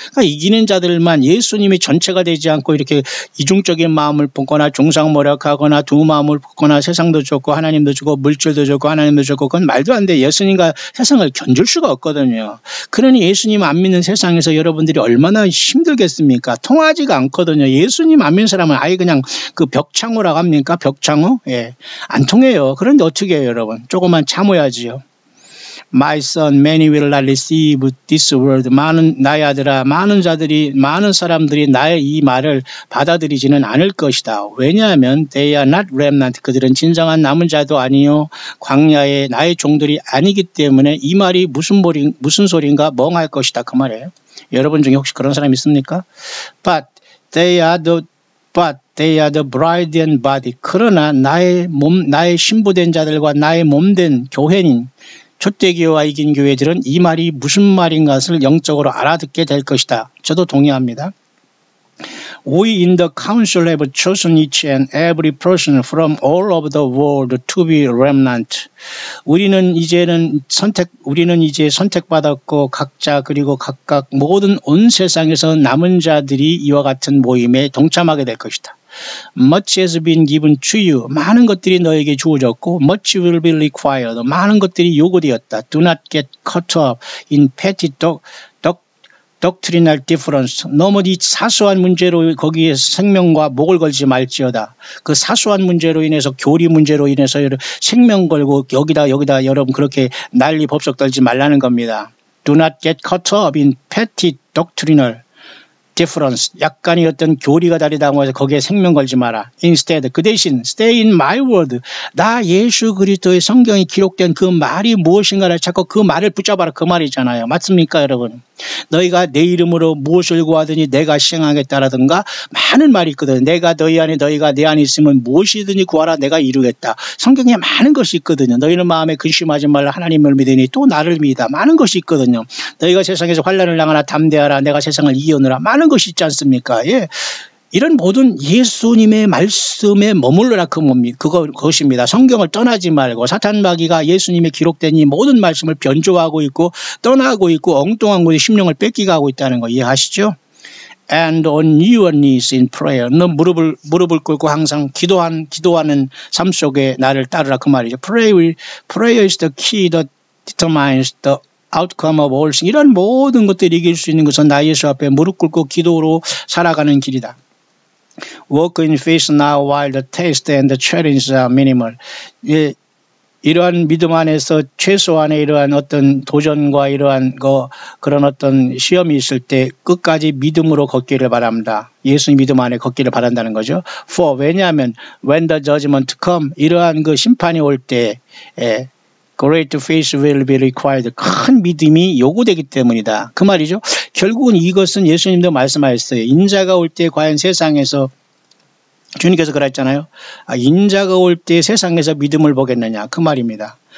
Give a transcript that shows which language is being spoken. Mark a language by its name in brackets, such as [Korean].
[Korean] 그러니까 이기는 자들만 예수님이 전체가 되지 않고 이렇게 이중적인 마음을 품거나 중상모략하거나 두 마음을 품거나 세상도 좋고 하나님도 좋고 물질도 좋고 하나님도 좋고 그건 말도 안 돼. 예수님과 세상을 견줄 수가 없거든요. 그러니 예수님 안 믿는 세상에서 여러분들이 얼마나 힘들겠습니까? 통하지가 않거든요. 예수님 안 믿는 사람은 아예 그냥 그 벽창호라고 합니까? 벽창호? 예, 안 통해요. 그런데 어떻게 해요, 여러분? 조금만 참아야지요. [English] My son, many will not receive this word. [Korean] 나의 아들아, 많은 사람들이 나의 이 말을 받아들이지는 않을 것이다. 왜냐하면 [English] they are not remnant. [Korean] 그들은 진정한 남은 자도 아니요 광야의 나의 종들이 아니기 때문에 이 말이 무슨 소리인가 멍할 것이다. 그 말이에요. 여러분 중에 혹시 그런 사람 있습니까? [English] But they are the bride and body. [Korean] 그러나 나의 신부된 자들과 나의 몸된 교회인 촛대교와 이긴 교회들은 이 말이 무슨 말인 것을 영적으로 알아듣게 될 것이다. 저도 동의합니다. [English] We in the council have chosen each and every person from all over the world to be remnant. [Korean] 우리는 이제 선택받았고 각자 그리고 각각 모든 온 세상에서 남은 자들이 이와 같은 모임에 동참하게 될 것이다. [English] Much has been given to you. [Korean] 많은 것들이 너에게 주어졌고 [English] much will be required. [Korean] 많은 것들이 요구되었다. [English] Do not get caught up in petty doctrinal difference. [Korean] 너무 이 사소한 문제로 거기에 생명과 목을 걸지 말지어다. 그 사소한 문제로 인해서 교리 문제로 인해서 생명 걸고 여기다 여러분 그렇게 난리 법석 떨지 말라는 겁니다. [English] Do not get caught up in petty doctrinal difference. [Korean] 약간의 어떤 교리가 다르다고 해서 거기에 생명 걸지 마라. [English] Instead, [Korean] 그 대신 [English] stay in my word. [Korean] 나 예수 그리스도의 성경에 기록된 그 말이 무엇인가를 찾고 그 말을 붙잡아라. 그 말이잖아요. 맞습니까, 여러분? 너희가 내 이름으로 무엇을 구하더니 내가 시행하겠다라든가 많은 말이 있거든. 내가 너희 안에 너희가 내 안에 있으면 무엇이든지 구하라 내가 이루겠다. 성경에 많은 것이 있거든요. 너희는 마음에 근심하지 말라 하나님을 믿으니 또 나를 믿다. 많은 것이 있거든요. 너희가 세상에서 환난을 당하나 담대하라 내가 세상을 이겨느라 많은 것이 있지 않습니까? 예. 이런 모든 예수님의 말씀에 머물러라 그것입니다. 성경을 떠나지 말고 사탄마귀가 예수님의 기록된 이 모든 말씀을 변조하고 있고 떠나고 있고 엉뚱한 곳에 심령을 뺏기게 하고 있다는 거 이해하시죠? [English] And on your knees in prayer. [Korean] 너 무릎을 꿇고 항상 기도하는 삶 속에 나를 따르라 그 말이죠. [English] Prayer is the key that determines the outcome of all things. [Korean] 이런 모든 것들을 이길 수 있는 것은 나 예수 앞에 무릎 꿇고 기도로 살아가는 길이다. [English] Walk in faith now while the test and the challenge are minimal. [Korean] 예, 이러한 믿음 안에서 최소한의 이러한 어떤 도전과 이러한 그런 어떤 시험이 있을 때 끝까지 믿음으로 걷기를 바랍니다. 예수님 믿음 안에 걷기를 바란다는 거죠. [English] For [Korean] 왜냐하면 [English] when the judgment come [Korean] 이러한 그 심판이 올 때 [English] Great faith will be required. [Korean] 큰 믿음이 요구되기 때문이다. 그 말이죠. 결국은 이것은 예수님도 말씀하셨어요. 인자가 올 때 과연 세상에서 주님께서 그랬잖아요. 인자가 올 때 세상에서 믿음을 보겠느냐 그 말입니다.